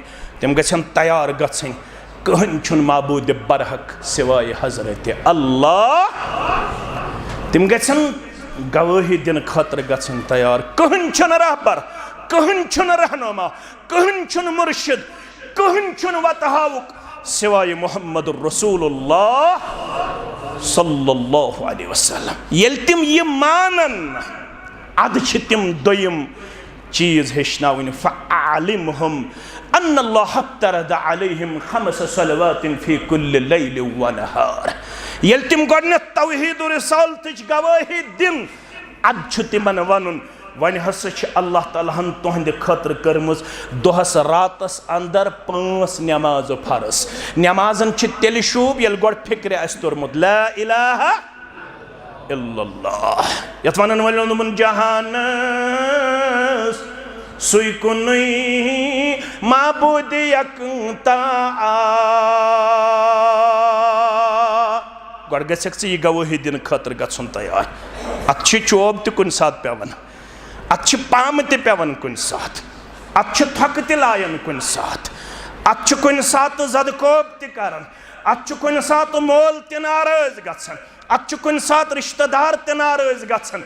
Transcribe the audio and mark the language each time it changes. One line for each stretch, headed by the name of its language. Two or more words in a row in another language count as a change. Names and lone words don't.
Kashmiri: تِم گژھن تیار گژھن کہن معبود برحق سِوائے حضرت اللہ تِم گژھن گواہی دِن خٲطرٕ گژھن تیار کہن رہبر کہن رہنما کہن مرشد کہن وتہاوُک سِوائے محمد رسول اللہ
Arabic: صلى الله عليه وسلم
Kashmiri: ییلہِ تِم یہِ مانن اَد تِم دوٚیِم چیٖز ہیچناوَن
Arabic: فأعلمهم أن الله افترض عليهم خمس صلوات في كل ليل و نهار
Kashmiri: ییلہِ تِم گوڈنیتھ توحید رسالتُچ گواہی دِن اَد تِمن وَنُن وۄنۍ ہسا اللہ تعالیٰ ہن تُہنٛد خٲطرٕ کرِمٕژ دوہس راتس اندر 5 نماز فرض. نمازن تیٚلہِ شوب یہِ گوٚو فِکرِ آس توٚرمُت
Arabic: لا إله إلا الله.
Kashmiri: یتھ وَن ووٚن جہانس سُے کُن معبود یکتا گوٚو گَژھ یہِ گواہی دِن خٲطرٕ گژھن تیار. اَتھ چوب تہٕ کُن سات پیوَن، اَتھ پام تہٕ پیوَن کُن سات، اَتھ ٹھَک تہٕ لایَن کُن سات، اَتھ کُن سات جَدکوب تہٕ کرَن، اَتھ کُن سات موٚل تہٕ ناراض گژھن، اَتھ کُن سات رِشتہٕدار تہٕ ناراض گژھن.